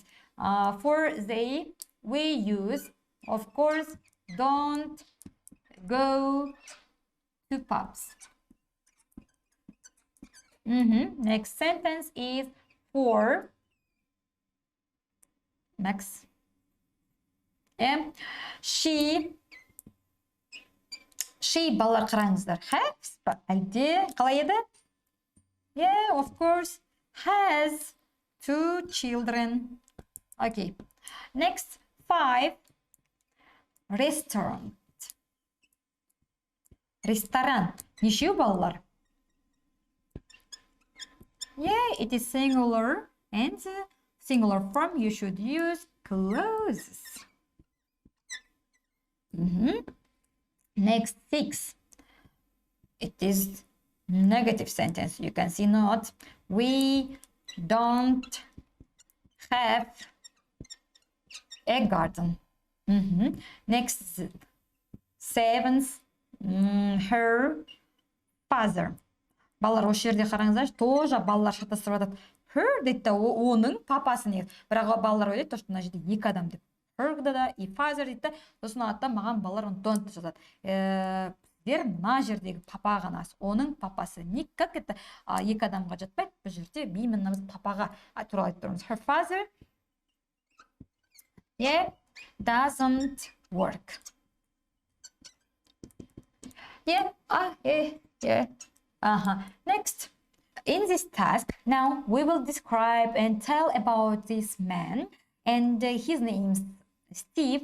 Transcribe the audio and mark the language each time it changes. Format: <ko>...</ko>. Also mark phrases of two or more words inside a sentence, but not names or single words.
<en>For they, we use, of course, don't go to pubs. Next sentence is for. Next. And she</en> <kk>балалар қараңыздар.</kk> <en>Has ба?</en> <kk>Әлде қалай еді?</kk> <en>Yeah, of course. Has 2 children. Okay. Next, 5. Restaurant.</en> <kk>Ресторан. Нешеу балалар?</kk> <en>Yeah, it is singular, and singular form you should use clothes. Next 6. It is negative sentence. You can see not. We don't have a garden. Next 7. Her father.</en> <kk>Балалар осы жерде қараңыздаршы, тоже балалар шатастырып жатады. Her дейді да, оның папасы негізі. Бірақ балалар ойлайды, что мына жерде 2 адам деп. Her да и father дейді да, сосын алады маған балалар оны don't жазады. Сіздер мына жердегі папа ғана, оның папасы.</kk> <ru>Как это</ru> <kk>2 адамға жатпайды, бұл жерде именно біз папаға туралы айтып тұрмыз.</kk> <en>Her father doesn't work. Next, in this task, now we will describe and tell about this man, and his name is Steve.</en>